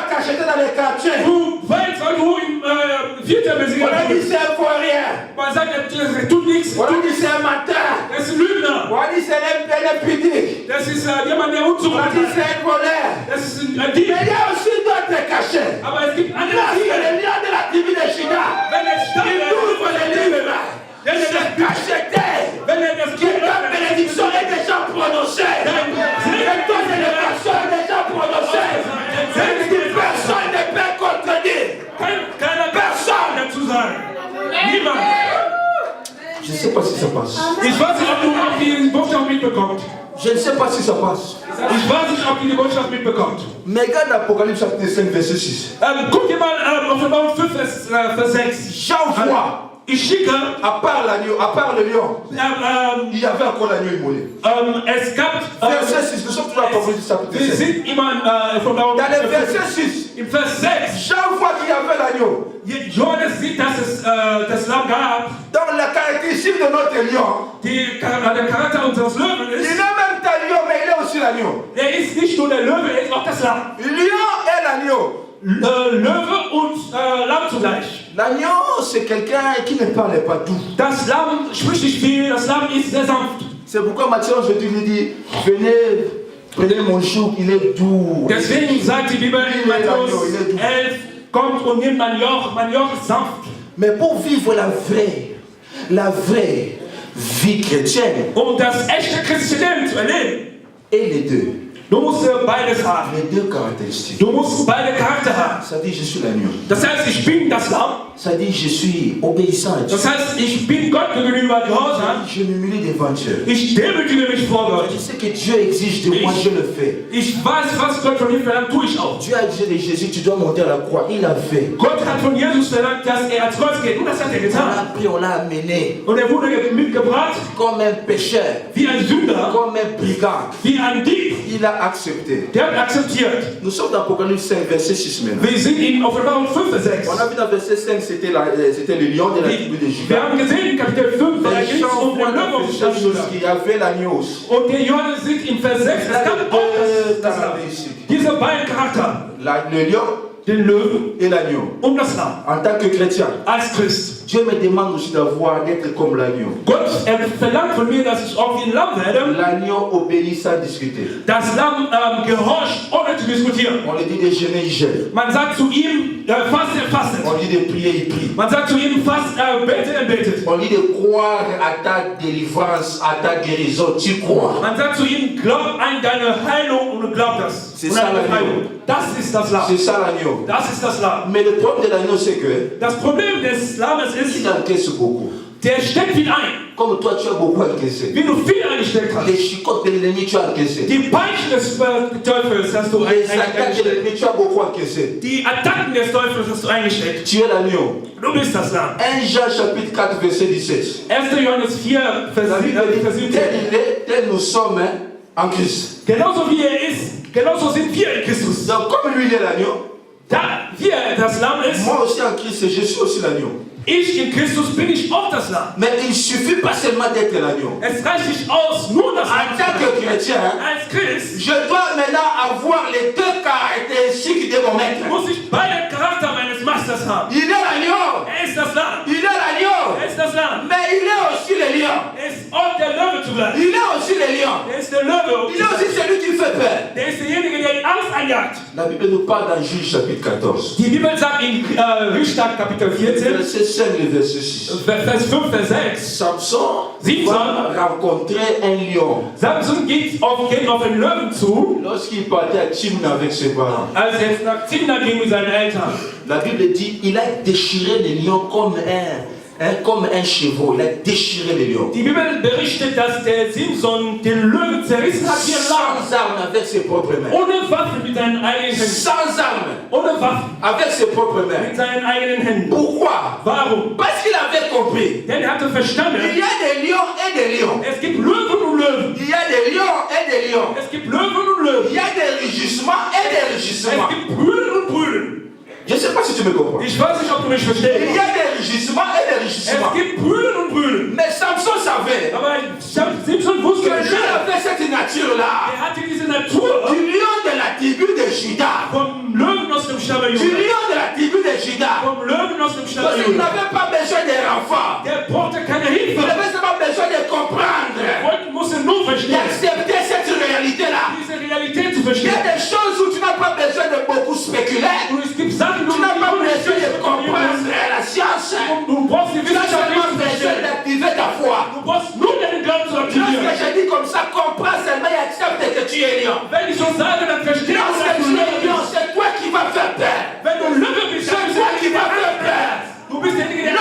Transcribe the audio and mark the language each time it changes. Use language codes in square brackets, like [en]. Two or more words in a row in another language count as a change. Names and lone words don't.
[fr] acheté dans les quartiers. [de] Weil du im Viertel [fr] On a [de] besiegt [fr] dit c'est un vaurien. [de] man sagt, er tut nichts, [fr] On a dit c'est un menteur. [de] er ist ein Lügner. [fr] On a dit c'est un pudique. [de] Das ist jemand, der [fr] On a dit [de] unzureichend ist. [fr] c'est un voleur. [de] Das ist ein [fr] Mais [de] Dieb. [fr] il y a aussi d'autres cachets. [de] Aber es gibt andere [fr] Là, c'est [de] Dinge. [fr] le lion de la tribu de Juda. [de] Wenn er [fr] Il ouvre les livres. [de] wenn er das [fr] Cacheté. [de] wenn er das [fr] Que ta bénédiction est déjà prononcée. Que ton élévation est déjà prononcée. Et que personne ne peut contredire. [de] keiner Person dazu sagen. Niemand. [fr] Je ne sais pas si ça passe. [de] Ich weiß nicht, ob du auch die Botschaft mitbekommst. [fr] Je ne sais pas si ça passe. [de] Ich weiß nicht, ob du die Botschaft mitbekommst. [fr] Mais regarde l'Apocalypse chapitre 5, verset 6. [de] Guck dir mal Offenbarung 5, Vers 6. [fr] J'envoie, [de] Ich schicke, [fr] à part l'agneau, à part le lion, il y avait encore l'agneau immolé. [de] es gab, [fr] Verset 6, nous sommes toujours à l'Apocalypse chapitre [de] wir [fr] 5. [de] sind immer in Offenbarung [fr] Dans le verset 6, [de] im Vers 6. [fr] j'envoie qu'il y avait l'agneau. [de] Johannes sieht, dass es das Lamm gab, [fr] Donc la caractéristique de notre lion, [de] der Charakter unseres Löwen [fr] il [de] ist, [fr] est même un lion, mais il est aussi l'agneau. [de] er ist nicht nur der Löwe, er ist auch das Lamm. [fr] Lion et l'agneau. [de] Löwe und Lamm zugleich. [fr] L'agneau, c'est quelqu'un qui ne parle pas tout. [de] Das Lamm spricht nicht viel, das Lamm ist sehr sanft. [fr] C'est pourquoi Matthieu aujourd'hui lui dit, venez, prenez mon chou, il est doux. [de] Deswegen sagt die Bibel in Matthäus 11, kommt und nimmt mein Joch ist sanft. [fr] Mais pour vivre la vraie vie chrétienne, [de] Um das echte christliche Leben zu erleben, [fr] et les deux, [de] du musst beides haben. [fr] les deux caractéristiques. [de] Du musst beide Charakter haben. [fr] Ça dit, je suis l'agneau. [de] Das heißt, ich bin das Lamm. [fr] Ça dit, je suis obéissant à Dieu. [de] Das heißt, ich bin Gott gegenüber gehorsam. [fr] Je m'humilie devant Dieu. [de] Ich demütige mich vor Gott. [fr] Je sais que Dieu exige de moi, je le fais. [de] Ich weiß, was Gott von mir verlangt, tue ich auch. [fr] Dieu a dit de Jésus, tu dois monter à la croix. Il a fait. [de] Gott hat von Jesus verlangt, dass er ans Kreuz geht. Und das hat er [fr] On [de] getan. [fr] l'a pris, on l'a amené [de] Und er wurde mitgebracht [fr] comme un pécheur, [de] wie ein Sünder, [fr] comme un brigand. [de] wie ein Dieb. [fr] Il a accepté. [de] Der hat akzeptiert. [fr] Nous sommes dans Apocalypse 5, verset 6 maintenant. [de] Wir sind in Offenbarung 5, Vers 6. [fr] On a vu dans verset 5, c'était le lion de la tribu de [de] Wir [fr] Juda. [de] haben gesehen, in Kapitel 5, da [fr] Les [de] ging es [fr] gens [de] um den [fr] voient [de] Löwen [fr] dans [de] auf [fr] verset 6 [de] Juda. [fr] qu'il y avait l'agneau. [de] Und der Johannes sieht in Vers 6, es gab auch das Lamm. Diese beiden Charakter, [fr] Le lion [de] den Löwen [fr] et l'agneau. [de] und das Lamm, [fr] En tant que chrétien, [de] als Christ. [fr] Dieu me demande aussi d'être comme l'agneau. [de] Gott verlangt von mir, dass ich auch wie ein Lamm werde. [fr] L'agneau obéit sans discuter. [de] Das Lamm gehorcht, ohne zu diskutieren. [fr] On lui dit de jeûner, il jeûne. [de] Man sagt zu ihm, fastet, er fastet. [fr] On lui dit de prier, il prie. [de] Man sagt zu ihm, betet, er betet. [fr] On lui dit de croire à ta délivrance, à ta guérison. Tu crois. [de] Man sagt zu ihm, glaub an deine Heilung und du glaubst das. [fr] C'est [de] Und [fr] ça [de] an deine [fr] l'agneau. [de] Heilung. Das ist das Lamm. [fr] C'est ça l'agneau. [de] Das ist das Lamm. [fr] Mais le problème de l'agneau, c'est que [de] Das Problem des Lammes ist, [fr] il encaisse beaucoup. [de] der steckt viel ein. [fr] Comme toi, tu as beaucoup encaissé. [de] Wie du viel eingesteckt hast. [fr] Les chicottes de l'ennemi, tu as encaissé. [de] Die Peitschen des Teufels hast du [fr] Les attaques de [de] eingesteckt. [fr] l'ennemi, tu as beaucoup encaissé. [de] Die Attacken des Teufels hast du eingesteckt. [fr] Tu es l'agneau. [de] Du bist das Lamm. [fr] 1 Jean chapitre 4, verset 17. [de] 1. Johannes 4, Vers [fr] La Bible dit, [de] 17. [fr] tel il est, tel nous sommes en Christ. [de] Genauso wie er ist, genauso sind wir in Christus. [fr] Donc comme lui, il est l'agneau, [de] Da wir das Lamm ist, [fr] moi aussi en Christ, je suis aussi l'agneau. [de] ich in Christus bin ich auch das Lamm. [fr] Mais il ne suffit pas seulement d'être l'agneau. [de] Es reicht nicht aus, nur das [fr] En [de] Lamm zu [fr] tant que [de] sein. [fr] chrétien, [de] Als Christ [fr] je dois maintenant avoir les deux caractéristiques de mon maître. [de] muss ich beide Charakter meines Masters haben. [fr] Il est l'agneau, [de] Er ist das Lamm. [fr] il est l'agneau, [de] Er ist das Lamm. [fr] mais il est aussi le lion. [de] Er ist auch der Löwe zugleich. [fr] Il est aussi le lion. [de] Er ist der Löwe. [fr] Il est aussi celui qui fait peur. [de] Der ist derjenige, der die Angst einjagt. [fr] La Bible nous parle dans Juge chapitre 14. [de] Die Bibel sagt in Richter Kapitel 14, [fr] Verset 5 et verset 6. [de] Vers 5, Vers 6. [fr] Samson [de] Samson [fr] va rencontrer un lion. [de] Samson geht auf den Löwen zu, [fr] Lorsqu'il partait à Timna avec ses parents, [de] als er nach Timna ging mit seinen Eltern. [fr] la Bible dit il a déchiré les lions comme un chevreau. Il a déchiré les lions. [de] Die Bibel berichtet, dass der Simson den Löwen zerrissen hat wie ein Lamm. [fr] Sans armes avec ses propres mains. [de] Ohne Waffen mit seinen eigenen Händen. [fr] Sans armes [de] Ohne Waffen [fr] avec ses propres [de] mit [fr] mains. [de] seinen eigenen Händen. [fr] Pourquoi? [de] Warum? [fr] Parce qu'il avait compris. [de] Denn er hatte verstanden, [fr] Il y a des lions et des lions. [de] es gibt Löwen und Löwen. [fr] Il y a des lions et des lions. [de] Es gibt Löwen und Löwen. [fr] Il y a des rugissements et des [de] Es [fr] rugissements. [de] gibt Brüllen und Brüllen. [fr] Je ne sais pas si tu me comprends. [de] Ich weiß nicht, ob du mich [fr] Il [de] verstehst. [fr] y a des rugissements et des [de] Es [fr] rugissements. [de] gibt Brüllen und Brüllen. [fr] Mais Samson savait [de] Aber Simson [fr] que [de] wusste [fr] lui [de] Bescheid. [fr] avait cette nature-là. [de] Er hatte diese Natur [fr] Du lion de la tribu de Juda. [de] vom Löwen aus dem Stamme [fr] du [de] Juda. [fr] lion de la tribu de Juda. [de] Vom Löwen aus dem Stamme [fr] Parce qu'il [de] Juda. [fr] n'avait pas besoin de renfort. [de] Der brauchte keine [fr] Il [de] Hilfe. [fr] avait seulement besoin de comprendre, [de] Musste nur verstehen. [fr] d'accepter cette réalité-là. [de] Diese Realität zu [fr] Il y [de] verstehen. [fr] a des choses où tu n'as pas besoin de beaucoup spéculer. [de] Und es gibt Sachen, [fr] Tu n'as pas besoin de comprendre la science. [de] Du brauchst die [fr] Tu as seulement [de] Wissenschaft nicht zu [fr] besoin [de] verstehen. [fr] d'activer ta foi. [de] Du brauchst nur deinen Glauben zu [fr] Lorsque [de] aktivieren. [fr] je dis comme ça, comprends seulement et accepte que tu es lion. [de] Wenn ich so sage, dann verstehst du, [fr] Lorsque [de] dass [fr] tu [de] du [fr] es [de] Löwe [fr] lion, [de] bist. [fr] c'est toi qui vas faire peur. [de] Wenn du Löwe bist, dann bist du [fr] C'est toi qui [de] derjenige, [fr] vas [de] der [fr] faire [de] Angst [fr] peur. [de] hat. Du bist derjenige, der